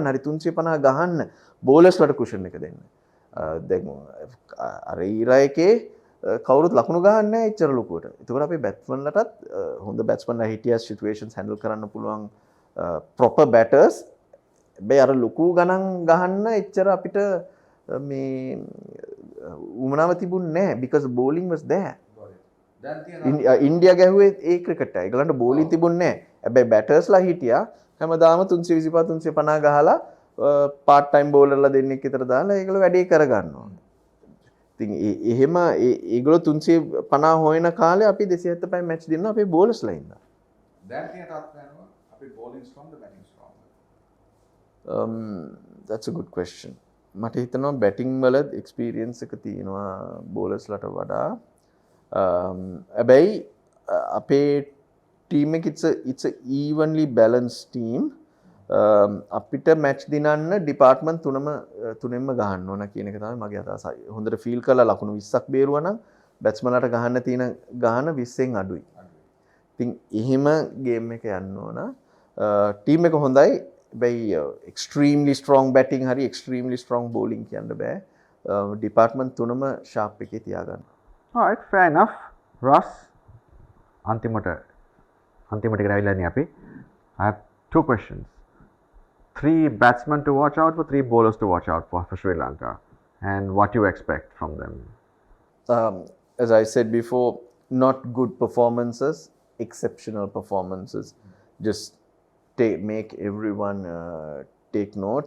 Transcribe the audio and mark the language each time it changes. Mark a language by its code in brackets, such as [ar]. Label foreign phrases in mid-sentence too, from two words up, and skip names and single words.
[si] හරි 350 ගහන්න බෝලර්ස්ලට කුෂන් එක දෙන්න. දැන් අර ඊරා එකේ කවුරුත් ලකුණු ගහන්නේ නැහැ එච්චර ලොකුවට. ඒකෝර අපේ බැට්ස්මන්ලටත් හොඳ බැට්ස්මන්ලා හිටියා [en] situations handle [si] කරන්න පුළුවන් [en] proper batters. [si] හැබැයි අර ලොකු ගණන් ගහන්න එච්චර අපිට මේ උමනාව තිබුණේ නැහැ [en] because bowling was there. [si] ඉන්දියා ගැහුවේ ඒ ක්‍රිකට් එක. ඒගොල්ලන්ට බෝලින් තිබුණේ නැහැ. හැබැයි බැටර්ස්ලා හිටියා හැමදාම 325 350 ගහලා [en] part time [si] බෝලර්ලා දෙන්නෙක් විතර දාලා ඒගොල්ලෝ වැඩේ කරගන්නවා. ඉතින් එහෙම ඒගොල්ලෝ 350 හොයන කාලේ අපි 275 මැච් දෙන්නා අපේ බෝලර්ස්ලා ඉන්නවා. දැන් තියෙන තත්ත්වය අනුව අපි [en] bowling strong the batting strong. That's a good question. [si] මට හිතනවා බැටිං වල එක්ස්පීරියන්ස් එක තියෙනවා බෝලර්ස්ලාට වඩා. හැබැයි අපේ ටීම් එක [en] it's a evenly balanced team. [si] අපිට මැච් දිනන්න ඩිපාර්ට්මන්ට් තුනෙන්ම ගහන්න ඕන කියන එක තමයි මගේ අදහස. හොඳට ෆීල් කරලා ලකුණු 20ක් බේරුවා නම් බැට්ස්මන්ලාට ගහන්න තියෙන ගහන 20න් අඩුයි. ඉතින් එහෙම ගේම් එක යන්න ඕන. ටීම් එක හොඳයි. හැබැයි [en] extremely strong batting [si] හරි [en] extremely strong bowling [si] කියන්න බෑ. ඩිපාර්ට්මන්ට් තුනම ෂාප් එකේ තියාගන්න. [en] Alright, fair enough. Russ, [si] අන්තිමට ගරවිලානේ අපි. [en] I have two questions. 3 batsmen to watch out for, 3 bowlers to watch out for Sri Lanka, and what you expect from them. As I said before, not good performances, exceptional performances. Just make everyone take note.